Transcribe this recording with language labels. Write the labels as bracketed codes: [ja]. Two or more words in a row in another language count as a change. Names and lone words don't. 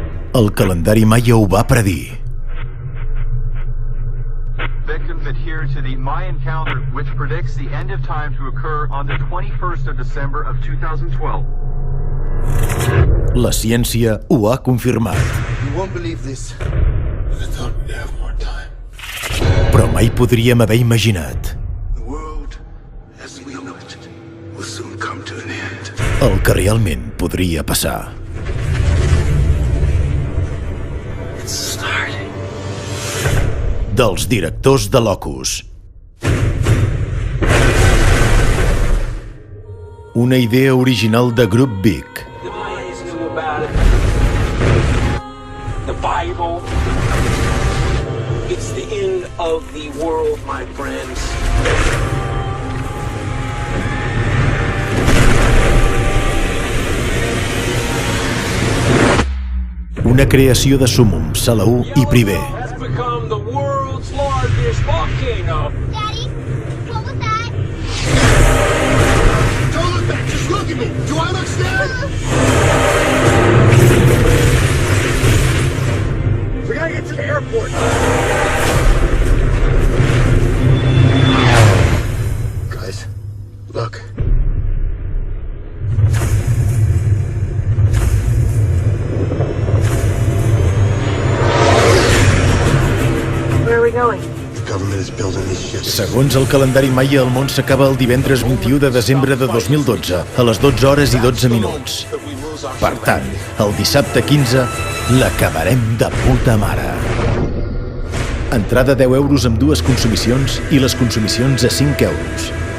[ca] El calendari maia ho va predir. [en] Victims adhere to the Mayan calendar, which predicts the end of time to occur on the 21st of December of 2012. [ca] La ciència ho ha confirmat. [en] You won't believe this. I thought we'd have more time. [ca] Però mai podríem haver imaginat [en] The world, as we know it, will soon come to an end. [ca] el que realment podria passar. [en] It's starting. [ca] Dels directors de Locus. Una idea original de Grup Big. [en] The Mayans knew about it. The Bible. It's the end of the world, my friends. [ca] Una creació de Súmmum, Salaú i Privé. [en] Has become the world's largest volcano. Daddy, what was that? Don't look back, just look at me. Do I look scared? We gotta get to the airport. Guys, look. Where are we going? The government is building these ships. [ca] Segons el calendari maia, el món s'acaba el divendres 21 de desembre de 2012, a les 12 hores i 12 minuts. Per tant, el dissabte 15 l'acabarem de puta mare. Entrada 10 euros amb dues consumicions i les consumicions a 5 euros.